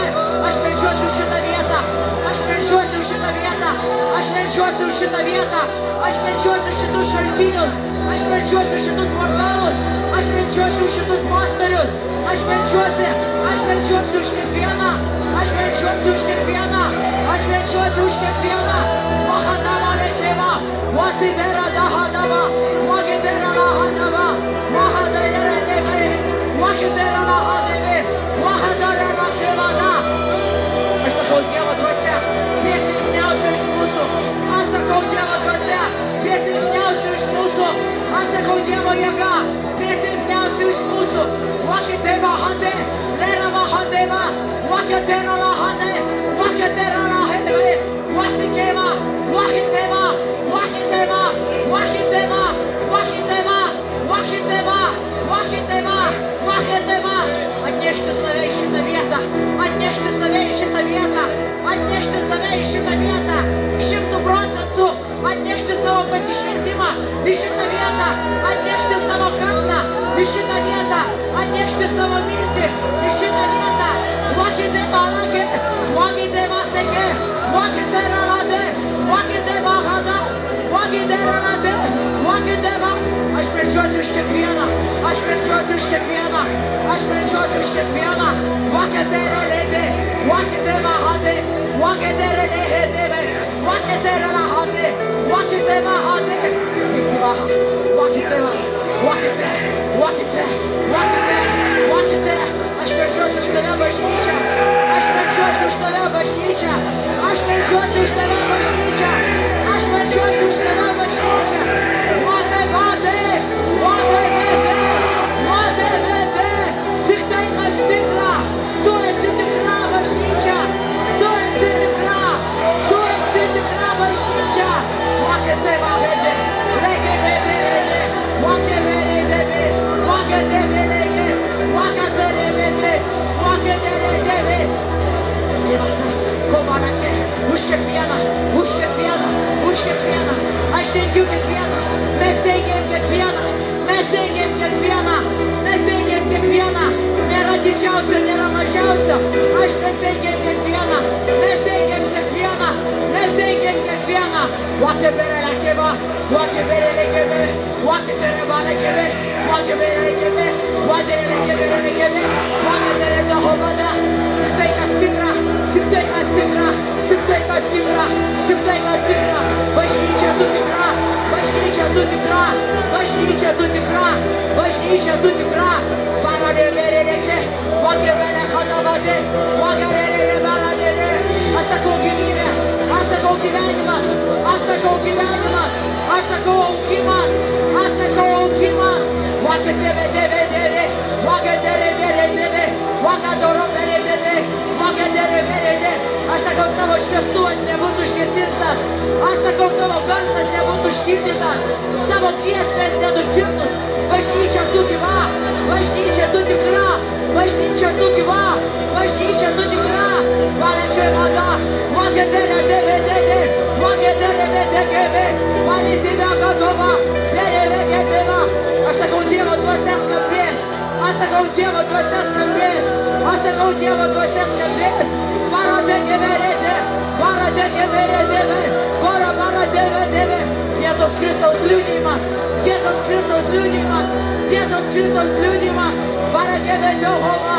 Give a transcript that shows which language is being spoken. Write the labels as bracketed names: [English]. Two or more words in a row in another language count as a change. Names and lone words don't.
[Lithuanian] Aš melčiuosi už šitą vietą, aš melčiuosi už šitą vietą, aš melčiuosi už šitą vietą, aš melčiuosi už šitus šaltinius, aš melčiuosi už šitus portalus, aš melčiuosi už šitus pastorius, aš melčiuosi už kiekvieną, aš melčiuosi už kiekvieną, aš melčiuosi už kiekvieną. Vahadava lekeva, vasidera dahadava, vagidera lahadava, vahadera deve, vagidera lahadeve, vahadara lakevada. Aš sakau Dievo dvasia, prie silpniausių iš mūsų. Aš sakau Dievo dvasia, prie silpniausių iš mūsų. Aš sakau Dievo jėga, prie silpniausių iš mūsų. Vakite vahade, lera vahadeva, vakitera lahade, vakitera lahede, vasikeva, vakiteva, vakiteva, vakiteva, vakiteva, vakiteva, vakiteva, vakiteva. Atnešti save į šitą vietą, atnešti save į šitą vietą, atnešti save į šitą vietą, 100%, atnešti savo pasišventimą į šitą vietą, atnešti savo kalną į šitą vietą, atnešti savo mirtį į šitą vietą. Vakite balagė, vakite vaseke, vakite ralade, vakite vahada, vakite ralade, vakite va. Aš melčiuosi už kiekvieną, aš melčiuosi už kiekvieną, aš melčiuosi už kiekvieną. Vakite ralede, vakite vahade, vakite ralehedeve, vakite ralahade, vakite vahade. Vakite, vakite, vakite, vakite, vakite, vakite. Aš melčiuosi už tave bažnyčią, aš melčiuosi už tave bažnyčią, aš melčiuosi už tave bažnyčią, aš melčiuosi už tave bažnyčią. Vade, vade, vade, vede, vade, vede, tik tai kas tikra, tu esi tikra bažnyčia, tu esi tikra, tu esi tikra bažnyčia. Vakite valede, lege vede rede, vake vede deve, vake deve lege, vake revede, vake revede. Kovalake, už kiekvieną, už kiekvieną, už kiekvieną. Aš dengiu kiekvieną, mes dengiam kiekvieną, mes dengiam kiekvieną, mes dengiam kiekvieną. Nėra didžiausio, nėra mažiausio. Aš mes dengiam kiekvieną, mes dengiam kiekvieną, mes dengiam kiekvieną. Vake bere lakeva, vake bere lekeve, vake tere valekeve, vake bere lekeve, vake lekeve lekeve, vake tere dahovada. Tik tai kas tikra, tik tai kas tikra, tik tai kas tikra, tik tai kas tikra. Bažnyčia tu tikra, bažnyčia tu tikra, bažnyčia tu tikra, bažnyčia tu tikra. Parade vere leke, vake vere hadavade, vake vere baradere. Aš sakau gyvybė, aš sakau gyvenimas, aš sakau gyvenimas, aš sakau augimas, aš sakau augimas. Vake deve deve dere, vake dere dere dere, vake doro dere dere, vake dere dere dere. Aš sakau tavo šviestuvas nebus užgesintas, aš sakau tavo garsas nebus užtirdytas, tavo giesmės nenutirtus. Bažnyčia tu gyva, bažnyčia tu tikra, bažnyčia tu gyva, bažnyčia tu tikra. Valekė vada, vake dere deve dere, vake dere dere dere, validime gadova, dere dere dere. Aš sakau Dievo dvasia skambėk, aš sakau Dievo dvasia skambės. Aš sakau, Dievo dvasia skambės. Jėzus Kristaus liudijimas, Jėzus Kristaus liudijimas, Jėzus Kristaus liudijimas, Paradėvė Jehova.